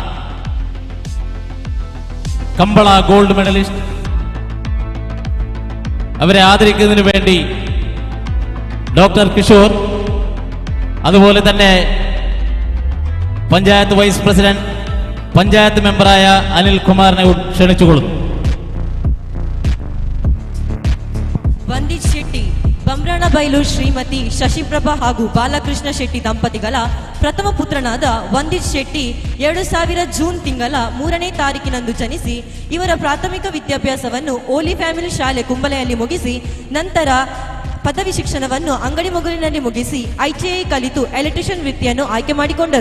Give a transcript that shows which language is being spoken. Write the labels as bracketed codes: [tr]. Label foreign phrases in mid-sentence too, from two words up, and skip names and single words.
[ml] കമ്പള ഗോൾഡ് മെഡലിസ്റ്റ്. അവരെ ആദരിക്കുന്നതിന് വേണ്ടി ഡോക്ടർ കിഷോർ, അതുപോലെ തന്നെ പഞ്ചായത്ത് വൈസ് പ്രസിഡന്റ്, പഞ്ചായത്ത് മെമ്പറായ അനിൽ കുമാറിനെ ക്ഷണിച്ചുകൊള്ളുന്നു. [kn] ವಂದಿತ್ ಶೆಟ್ಟಿ ಬಮ್ರಾಣ ಬೈಲು ಶ್ರೀಮತಿ ಶಶಿಪ್ರಭಾ ಹಾಗೂ ಬಾಲಕೃಷ್ಣ ಶೆಟ್ಟಿ ದಂಪತಿಗಳ ಪ್ರಥಮ ಪುತ್ರನಾದ ವಂದಿತ್ ಶೆಟ್ಟಿ 2000 ಜೂನ್ ತಿಂಗಳ 3ನೇ ತಾರೀಕಿನಂದು ಜನಿಸಿ ಇವರ ಪ್ರಾಥಮಿಕ ವಿದ್ಯಾಭ್ಯಾಸವನ್ನು ಓಲಿ ಫ್ಯಾಮಿಲಿ ಶಾಲೆ ಕುಂಬಲೆಯಲ್ಲಿ ಮುಗಿಸಿ ನಂತರ ಪದವಿ ಶಿಕ್ಷಣವನ್ನು ಅಂಗಡಿ ಮೊಗಲಿನಲ್ಲಿ ಮುಗಿಸಿ ITI ಕಲಿತು ಎಲೆಕ್ಟ್ರಿಷಿಯನ್ ವೃತ್ತಿಯನ್ನು ಆಯ್ಕೆ ಮಾಡಿಕೊಂಡರು.